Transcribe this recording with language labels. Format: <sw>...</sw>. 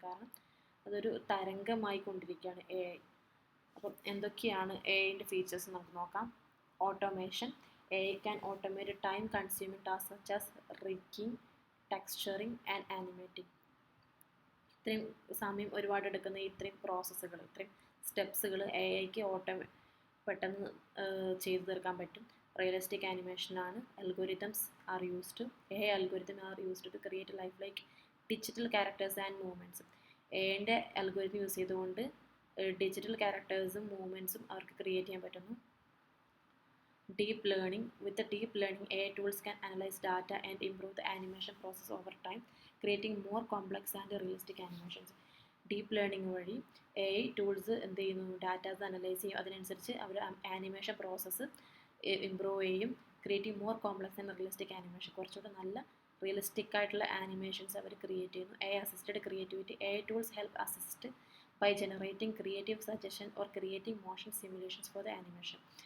<ml>കാരണം അതൊരു തരംഗമായി കൊണ്ടിരിക്കുകയാണ് AI. അപ്പം എന്തൊക്കെയാണ് AIൻ്റെ ഫീച്ചേഴ്സ് നമുക്ക് നോക്കാം.</ml> <en>Automation. AI can automate time consuming tasks such as rigging, texturing and animating.</en> <ml>ഇത്രയും സമയം ഒരുപാട് എടുക്കുന്ന ഇത്രയും പ്രോസസ്സുകൾ, ഇത്രയും സ്റ്റെപ്സുകൾ AIക്ക് പെട്ടെന്ന് ചെയ്തു തീർക്കാൻ പറ്റും.</ml> <en>Realistic ആനിമേഷനാണ്. Algorithms are used. AI algorithm are used to create life like digital characters and movements.</en> <ml>AIൻ്റെ algorithm use ചെയ്തുകൊണ്ട് ഡിജിറ്റൽ ക്യാരക്ടേഴ്സും മൂവ്മെൻറ്റ്സും അവർക്ക് ക്രിയേറ്റ് ചെയ്യാൻ പറ്റുന്നു.</ml> <en>Deep learning. With the deep learning, AI tools can analyze data and improve the animation process over time, creating more complex and realistic animations.</en> <ml>Deep learning വഴി AI tools എന്ത് ചെയ്യുന്നു? Datas analyse ചെയ്യും. അതിനനുസരിച്ച് അവർ animation process improve ചെയ്യും.</ml> <en>Creating more complex and realistic animation.</en> <ml>കുറച്ചുകൂടെ നല്ല realistic ആയിട്ടുള്ള animations അവർ create ചെയ്യുന്നു.</ml> <en>AI assisted creativity. AI tools help assist by generating creative suggestions or creating motion simulations for the animation.</en>